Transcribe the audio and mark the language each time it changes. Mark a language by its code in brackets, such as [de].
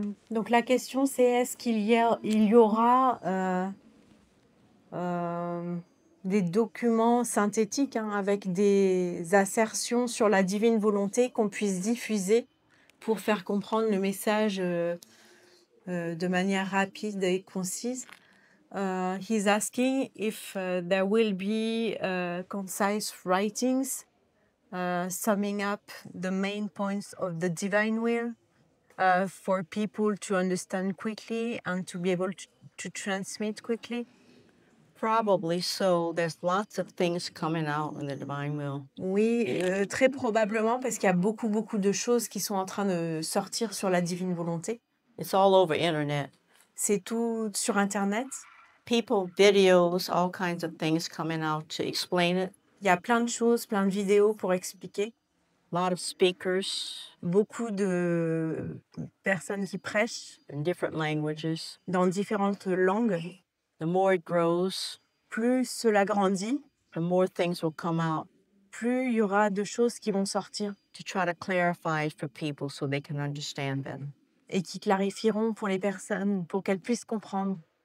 [fr] Donc la question c'est est-ce il y aura des documents synthétiques avec des assertions sur la divine volonté qu'on puisse diffuser pour faire comprendre le message de manière rapide et concise. [en] He's asking if there will be concise writings summing up the main points of the divine will for people to understand quickly and to be able to transmit quickly. Probably so. There's lots of things coming out in the divine will. [fr] Oui, très probablement parce qu'il y a beaucoup de choses qui sont en train de sortir sur la divine volonté. [en] It's all over internet. [fr] C'est tout sur Internet. [en] People, videos, all kinds of things coming out to explain it. [fr] Il y a plein de choses, plein de vidéos pour expliquer. [en] A lot of speakers [fr] Beaucoup de personnes qui prêchent [en] in different languages. [fr] dans différentes langues. [en] The more it grows, [fr] Plus cela grandit, [en] the more things will come out [fr] plus il y aura de choses qui vont sortir [en] to try to clarify it for people so they can understand better. [fr] et qui clarifieront pour les personnes, pour qu'elles puissent comprendre.